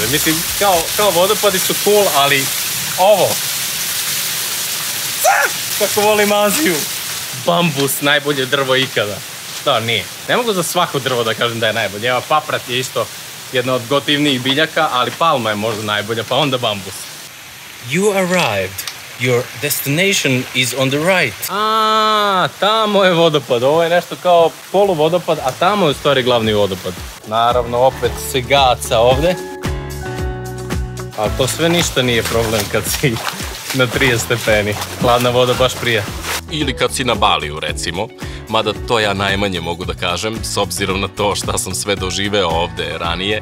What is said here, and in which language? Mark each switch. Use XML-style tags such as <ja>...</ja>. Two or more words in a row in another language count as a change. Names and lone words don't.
<sr>Mislim, kao vodopadi su cool, ali ovo. Kako volim Aziju. Bambus, najbolje drvo ikada. Da, nije. Ne mogu za svako drvo da kažem da je najbolje. Evo, paprat je isto jedna od gotivnijih biljaka, ali palma je možda najbolja, pa onda bambus.</sr> <en>You arrived. Your destination is on the right.</en> <sr>Tamo je vodopad. Ovo je nešto kao poluvodopad, a tamo je u stvari glavni vodopad. Naravno, opet se gaca ovde. Ali to sve ništa nije problem kad si na 30 stepeni. Hladna voda baš prija. Ili kad si na Baliju, recimo. Mada to ja najmanje mogu da kažem, s obzirom na to šta sam sve doživeo ovde ranije.</sr>